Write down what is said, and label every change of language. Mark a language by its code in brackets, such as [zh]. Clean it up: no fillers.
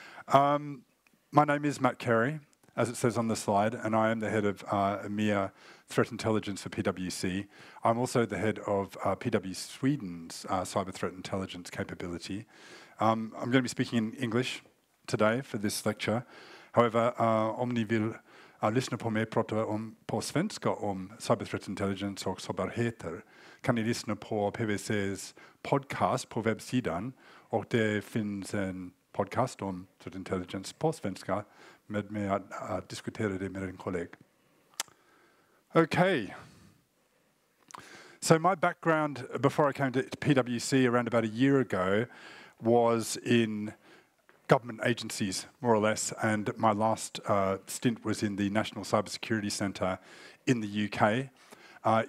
[en] My name is Matt Carey, as it says on the slide, and I am the head of EMEA Threat Intelligence for PwC. I'm also the head of PwC Sweden's cyber threat intelligence capability. I'm going to be speaking in English today for this lecture. [sv] However, om ni vill lyssna på mig prata på svenska om cyber threat intelligence och sårbarheter kan ni lyssna på PwC's podcast på webbsidan, och det finns en podcast om threat intelligence på svenska med att diskutera det med en kollega. [en] Okay. So my background before I came to PwC around about a year ago was in government agencies, more or less, and my last stint was in the National Cybersecurity Centre in the UK.